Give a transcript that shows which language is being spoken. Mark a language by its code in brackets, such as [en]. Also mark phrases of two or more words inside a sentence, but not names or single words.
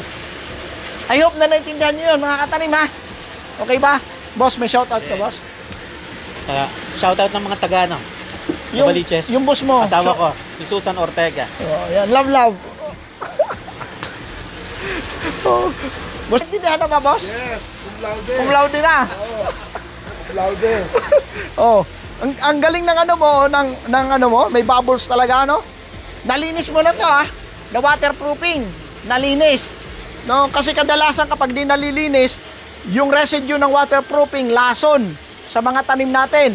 [en] I hope [tl] na naintindihan nyo yun, mga katanim, ha? Okay ba? Boss, may shoutout ka, boss? Shoutout ng mga taga, ano? Yung, Baliches. yung boss mo. Asawa ko, si Susan Ortega. Oh, yan. [en] Love, love. [tl] Oh. Boss, naintindihan na ba, boss? Yes. [la] Cum laude. Cum laude na. Oo. Cum laude. [tl] Oh, ang galing ng ano mo, ng ano mo, may bubbles talaga, no? Nalinis mo na to, ha? Na waterproofing. Nalinis. No, kasi kadalasan kapag di nalilinis, yung residue ng waterproofing lason sa mga tanim natin.